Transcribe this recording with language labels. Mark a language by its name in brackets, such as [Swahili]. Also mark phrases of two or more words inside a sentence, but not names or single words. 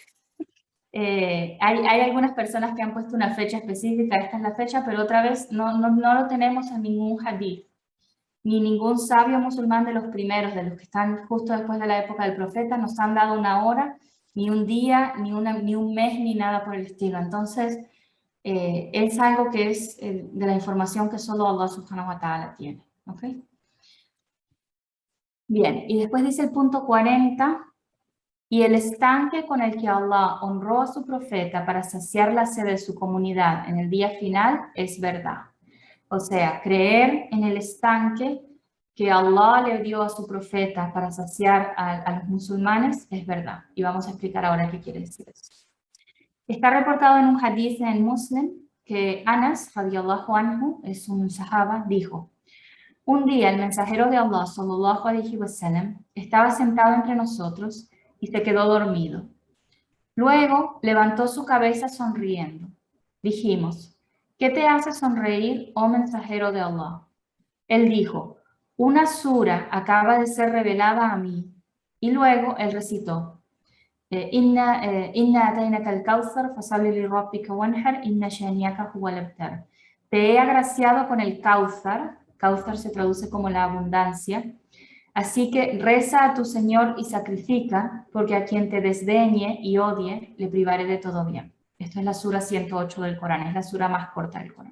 [Spanish] Hay algunas personas que han puesto una fecha específica, esta es la fecha, pero otra vez no lo tenemos en ningún hadith, ni ningún sabio musulmán de los primeros, de los que están justo después de la época del profeta, nos han dado una hora, ni un día, ni un mes, ni nada por el estilo. Entonces, es algo que es de la información que solo Allah [Arabic] سبحانه وتعالى [Spanish] tiene. ¿Okay? Bien, y después dice el punto 40, y el estanque con el que Allah honró a su profeta para saciar la sed de su comunidad en el día final es verdad. O sea, creer en el estanque que Allah le dio a su profeta para saciar a los musulmanes es verdad. Y vamos a explicar ahora qué quiere decir eso. Está reportado en un hadith en Muslim que Anas, [Arabic] رضي الله عنه, [Spanish] es un sahaba, dijo: un día el mensajero de Allah, [Arabic] صلى الله عليه وسلم, [Spanish] estaba sentado entre nosotros y se quedó dormido. Luego levantó su cabeza sonriendo. Dijimos: ¿qué te hace sonreír, oh mensajero de Allah? Él dijo: una sura acaba de ser revelada a mí. Y luego él recitó: [Arabic] إنا أعطيناك الكوثر فصل لربك وانحر إن شانئك هو الأبتر. [Spanish] Te he agraciado con el Kawthar. Kawthar se traduce como la abundancia. Así que reza a tu Señor y sacrifica, porque a quien te desdeñe y odie, le privaré de todo bien. Esto es la sura 108 del Corán, es la sura más corta del Corán.